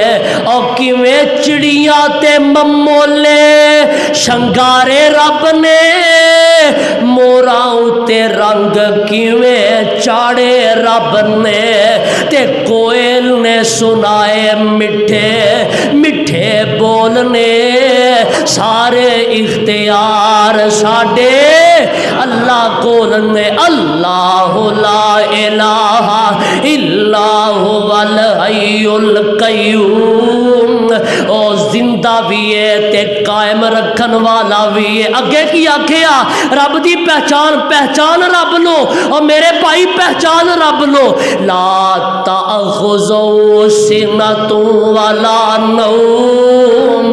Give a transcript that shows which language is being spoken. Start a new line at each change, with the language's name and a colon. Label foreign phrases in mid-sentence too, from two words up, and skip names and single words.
Punjabi: اور کیویں چڑیاں تے ممولے شنگارے رب نے، موراں اتے رنگ کیویں چاڑھے رب نے. تے کوئل نے سنائے مٹھے مٹھے بولنے، سارے اختیار ساڈے اللہ کول نیں.
Arabic: الله لا إله إلا هو الحي القيوم.
Punjabi: او زندہ وی ہے تے قائم رکھن والا وی ہے. اگے کی آکھیا رب کی پہچان، پہچان رب لو. اور میرے بھائی پہچان رب لو.
Arabic: لا تأخذه سنة ولا نوم.